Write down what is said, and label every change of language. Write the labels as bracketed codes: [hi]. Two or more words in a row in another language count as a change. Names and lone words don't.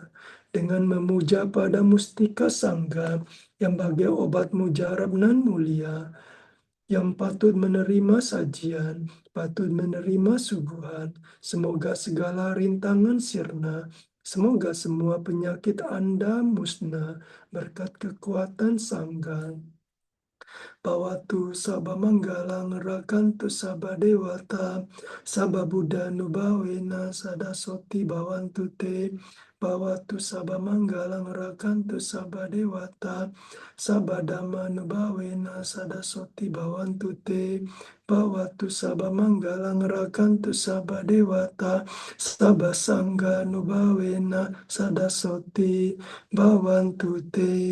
[id] Dengan memuja pada mustika Sangga yang bagai obat mujarab nan mulia, yang patut menerima sajian, patut menerima suguhan, semoga segala rintangan sirna, semoga semua penyakit Anda musnah berkat kekuatan Sangga. [pi] Bawatu Sabah Manggalang Rakantu Sabah Dewata Sabah Buddha Nubawena Sadasoti Bawantu Te Bawatu Sabah Manggalang Rakantu Sabah Dewata Sabah Dhamma Nubawena Sadasoti Bawantu Te Bawatu Sabah Manggalang Rakantu Sabah Dewata Sabah Sangga Nubawena Sadasoti Bawantu Te.